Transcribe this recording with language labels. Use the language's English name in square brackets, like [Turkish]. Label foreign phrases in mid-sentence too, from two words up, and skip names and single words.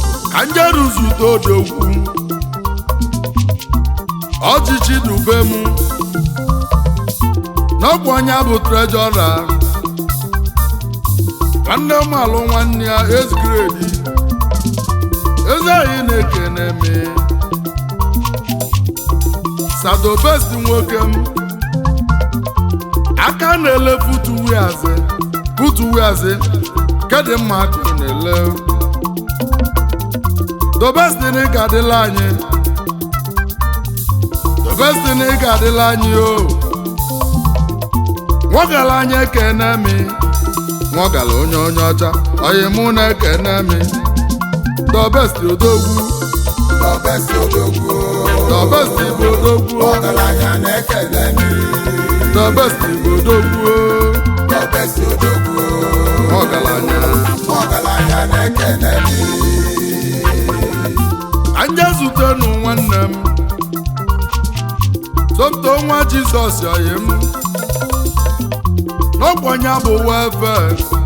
[Igbo] Ka m jere zute odogwu. Ọchịchị dube m. N'ọkwa onye bụ trejọra. Nwanne m alụ nwanne ya, [English] eighth grade. [Igbo] Eze anyị na-ekene me. Sado best nwoke m. Aka na-ele footwears, footwears, nke dị mma ka ị na-ele. [English] The best thing [Igbo] ị ga-adịla anyị. [English] The best thing [Igbo] ị ga-adịla anyị o. Nwoke ala anyị ekene mi. Nwa ọgala onye, onye ọcha, oyi mụ na-ekene mi. [English] The best odogwu. The best odogwu. The best [Igbo] bụ odogwu. Ọgaranya na-ekene mi. [English] The best [Igbo] bụ odogwu. [English] The best [Igbo] odogwu. Nwa ọgaranya. Nwa ọgaranya na-ekene mi. Anya zute nụ nwanne m. Somto nwa Jizọs oyi m. N'ọkwa ya bụ welfare.